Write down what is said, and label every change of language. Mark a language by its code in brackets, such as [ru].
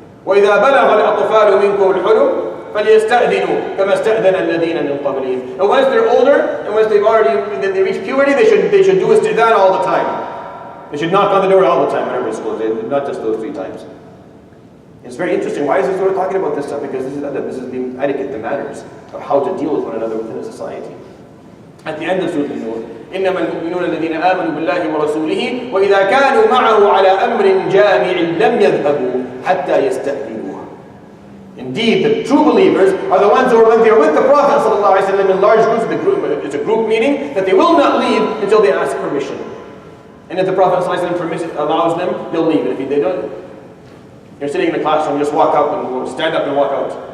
[ar] وَإِذَا بَلَغَ الْأَطْفَالُ مِنْكُمُ الْحُلُمَ فَلْيَسْتَأْذِنُوا كَمَا اسْتَأْذَنَ الَّذِينَ مِنْ قَبْلِهِمْ. [en] And once they're older, and once they reach puberty, they should do istidhan all the time. They should knock on the door all the time whenever it's closed, not just those 3 times. It's very interesting. Why is this surah talking about this stuff? Because this is the etiquette, the manners of how to deal with one another within a society. At the end of Surah An-Nur, [ar] إنما المؤمنون الذين آمنوا بالله ورسوله وإذا كانوا معه على أمر جامع لم يذهبوا حتى يستأذنوه. [en] Indeed, the true believers are the ones who are when they are with the Prophet ﷺ in large groups. It's a group meeting that they will not leave until they ask permission. And if the Prophet ﷺ allows them, they'll leave. And if they don't, you're sitting in the classroom, just walk up and stand up and walk out.